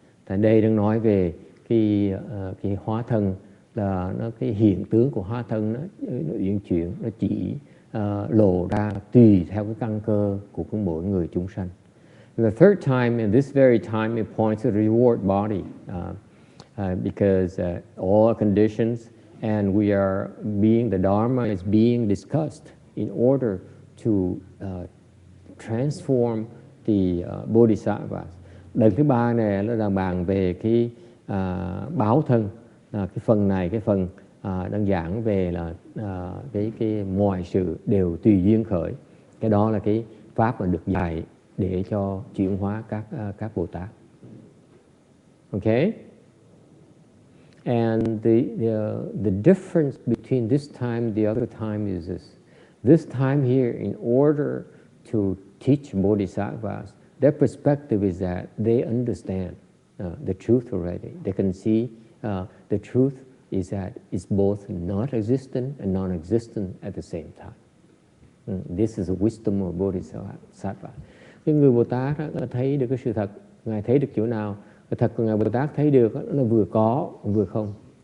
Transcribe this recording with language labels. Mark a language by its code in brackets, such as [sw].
[vi] Tại đây đang nói về cái hóa thân là cái hiện tướng của hóa thân nó uyển chuyển, nó chỉ lộ ra tùy theo cái căn cơ của mỗi người chúng sanh. [en] The third time, in this very time, it points to the reward body, because all conditions and the Dharma is being discussed in order to transform the Bodhisattvas. [vi] Lần thứ ba này là bàn về cái báo thân, cái phần này, cái phần đang giảng về là cái mọi sự đều tùy duyên khởi. Cái đó là cái pháp mà được dạy để cho chuyển hóa các Bồ Tát. [en] Okay? And the difference between this time and the other time is this. This time here, in order to teach Bodhisattvas, their perspective is that they understand the truth already. They can see the truth is that it's both not existent and non-existent at the same time. This is the wisdom of Bodhisattva. [vi] Cái người Bồ Tát thấy được cái sự thật, Ngài thấy được chỗ nào, cái thật của Ngài Bồ Tát thấy được là vừa có vừa không.